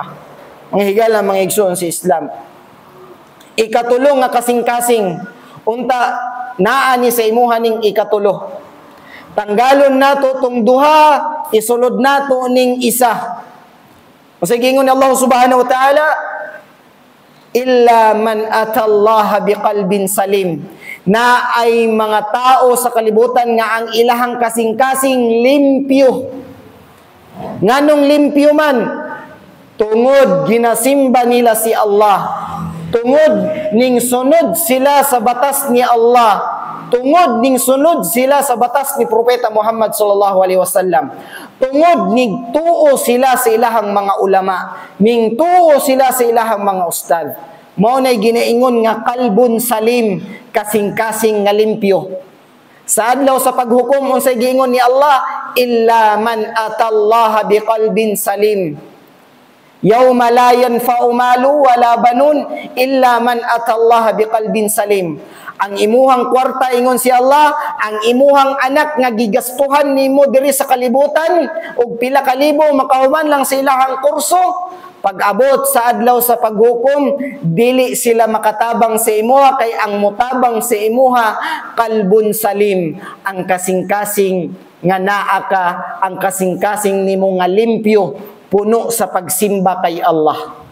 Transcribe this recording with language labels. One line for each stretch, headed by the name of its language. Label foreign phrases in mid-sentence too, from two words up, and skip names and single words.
Cebuano: Mga higala, mga igsoon sa Islam. Ikatulong nga kasing-kasing, unta naani sa imuha ning ikatulo. Tanggalon nato tong duha, isulod nato ning isa. Kasi gingon ni Allah
Arabic: سبحانه وتعالى, إلا من أتى الله بقلب سليم,
Cebuano: na ay mga tao sa kalibutan nga ang ilahang kasing-kasing limpyo. Nganong limpyo man? tungod ginasimba nila si Allah, tungod ning sunod sila sa batas ni Allah, tungod ning sunod sila sa batas ni Propeta Muhammad
Arabic: صلى الله عليه وسلم,
Cebuano: tungod ning tuo sila sa ilahang mga ulama, ning tuo sila sa ilahang mga ustad. Mao nay ginaingon nga
Arabic: قلب سليم,
Cebuano: kasing-kasing nga limpyo. Sa adlaw sa paghukom unsay giingon ni Allah,
Arabic: إلا من أتى الله بقلب سليم. يوم لا ينفع مال ولا بنون إلا من أتى الله بقلب سليم.
Cebuano: Ang imuhang kwarta ingon si Allah, ang imuhang anak nga gigastuhan nimo diri sa kalibutan og pila ka libo makahuman lang sa ilahang kurso, pag-abot sa adlaw sa paghukom dili sila makatabang sa imuha, kay ang mutabang sa imuha
Arabic: قلب سليم,
Cebuano: ang kasing-kasing nga naa ka, ang kasing-kasing nimo nga limpyo, puno sa pagsimba kay Allah.